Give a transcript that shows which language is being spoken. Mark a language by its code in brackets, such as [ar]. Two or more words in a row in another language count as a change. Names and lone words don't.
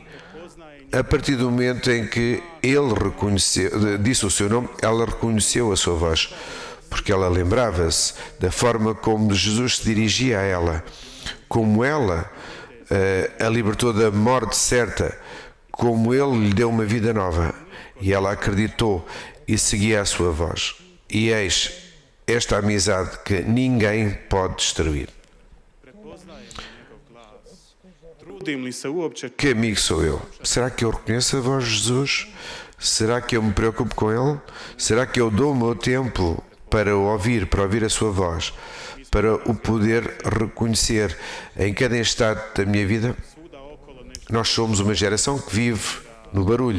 [pt] A partir do momento em que ele disse o seu nome, ela reconheceu a sua voz, porque ela lembrava-se da forma como Jesus se dirigia a ela, como ela a libertou da morte certa, como ele lhe deu uma vida nova, e ela acreditou e seguia a sua voz. E eis esta amizade que ninguém pode destruir. [hr] Trudim li se uopće [pt] Que amigo sou eu? Será que eu reconheço a voz de Jesus? Será que eu me preocupo com Ele? Será que eu dou o meu tempo para o ouvir, para ouvir a sua voz, para o poder reconhecer em cada instante da minha vida? Nós somos uma geração que vive no barulho.